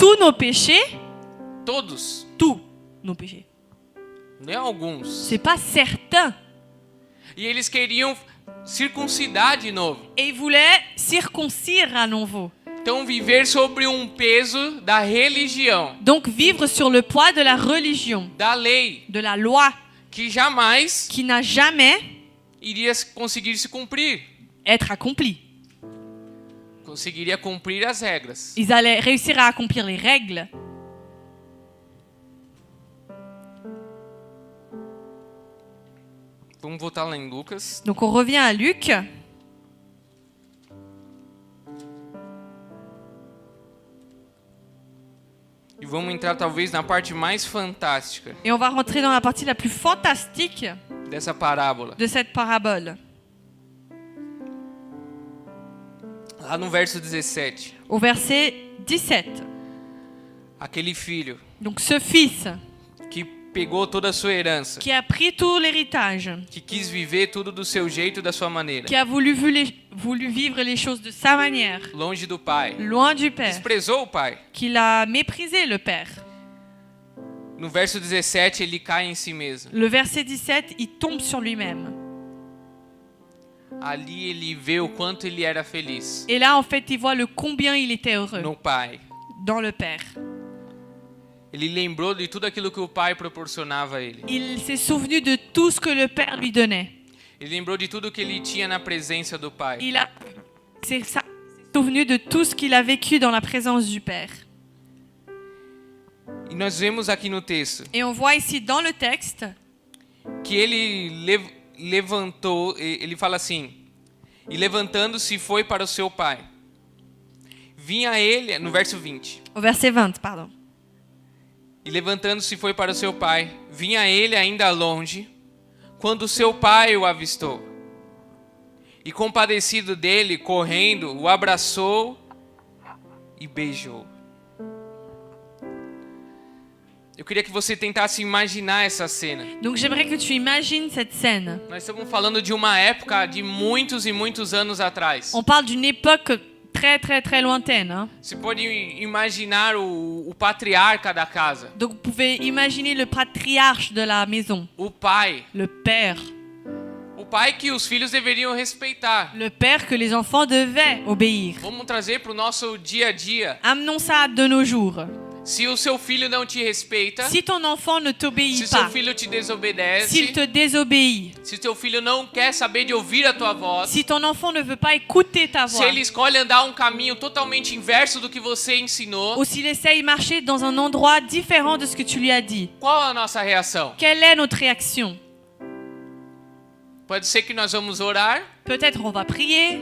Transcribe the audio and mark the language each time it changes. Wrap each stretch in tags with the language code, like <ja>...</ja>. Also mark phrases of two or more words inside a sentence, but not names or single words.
<fr>tous nos péchés,</fr> <pt>todos,</pt> <fr>tous nos péchés.</fr> <pt>nem alguns.</pt> <fr>C'est pas certain.</fr> <pt>E eles queriam circuncidar de novo.</pt> <fr>Et ils voulaient circoncire à nouveau.</fr> <pt>Então viver sobre peso da religião,</pt> <fr>Donc vivre sur le poids de la religion,</fr> <pt>da lei,</pt> <fr>de la loi,</fr> <pt>que jamais</pt> <fr>qui n'a jamais</fr> <pt>iria conseguir se cumprir.</pt> <fr>être accompli.</fr> <pt>Conseguiria cumprir as regras.</pt> <fr>Ils allaient réussir à accomplir les règles.</fr> <pt>Vamos voltar lá em Lucas.</pt> <fr>Donc on revient à Luc.</fr> <pt>E vamos entrar talvez na parte mais fantástica</pt> <fr>Et on va rentrer dans la partie la plus fantastique</fr> <pt>dessa parábola.</pt> <fr>de cette parabole.</fr> <pt>Lá no verso 17.</pt> <fr>Au verset 17.</fr> <pt>Aquele filho</pt> <fr>Donc ce fils</fr> <pt>que pegou toda a sua herança,</pt> <fr>qui a pris tout l'héritage,</fr> <pt>que quis viver tudo do seu jeito, da sua maneira,</pt> <fr>qui a voulu vivre les choses de sa manière,</fr> <pt>longe do pai,</pt> <fr>loin du père,</fr> <pt>desprezou o pai.</pt> <fr>qu'il a méprisé le père.</fr> <pt>No verso 17 ele cai em si mesmo.</pt> <fr>Le verset 17, il tombe sur lui-même.</fr> <pt>Ali ele vê o quanto ele era feliz</pt> <fr>Et là, en fait, il voit le combien il était heureux</fr> <pt>no pai.</pt> <fr>dans le père.</fr> <pt>Ele lembrou de tudo aquilo que o pai proporcionava a ele.</pt> <fr>Il s'est souvenu de tout ce que le père lui donnait.</fr> <pt>Ele lembrou de tudo que ele tinha na presença do pai.</pt> <fr>Il s'est souvenu de tout ce qu'il a vécu dans la présence du père.</fr> <pt>E nós vemos aqui no texto</pt> <fr>Et on voit ici dans le texte</fr> <pt>que ele levantou, ele fala assim, e levantando-se foi para o seu pai. Vinha ele, no verso 20,</pt> <fr>au verset 20, pardon.</fr> <pt>e levantando-se foi para o seu pai. Vinha ele ainda longe, quando seu pai o avistou. E compadecido dele, correndo, o abraçou e beijou. Eu queria que você tentasse imaginar essa cena.</pt> <fr>Donc j'aimerais que tu imagines cette scène.</fr> <pt>Nós estamos falando de uma época de muitos e muitos anos atrás.</pt> <fr>On parle d'une époque très très très lointaine. Hein.</fr> <pt>Você pode imaginar o patriarca da casa,</pt> <fr>Donc vous pouvez imaginer le patriarche de la maison,</fr> <pt>o pai.</pt> <fr>le père.</fr> <pt>O pai que os filhos deveriam respeitar.</pt> <fr>Le père que les enfants devaient obéir.</fr> <pt>Vamos trazer para o nosso dia a dia.</pt> <fr>Amenons ça de nos jours.</fr> <pt>Se o seu filho não te respeita,</pt> <fr>Si ton enfant ne</fr> <pt>se</pt> <fr>t'obéit</fr> <pt>seu</pt> <fr>pas,</fr> <pt>filho te desobedece,</pt> <fr>s'il te désobéit,</fr> <pt>se teu filho não quer saber de ouvir a tua voz,</pt> <fr>si ton enfant ne veut pas écouter ta</fr> <pt>se</pt> <fr>voix,</fr> <pt>ele escolhe andar um caminho totalmente inverso do que você ensinou,</pt> <fr>ou s'il essaye de marcher dans un endroit différent de ce que tu lui as dit,</fr> <pt>qual a nossa reação?</pt> <fr>quelle est notre réaction?</fr> <pt>Pode ser que nós vamos orar,</pt> <fr>Peut-être on va prier,</fr>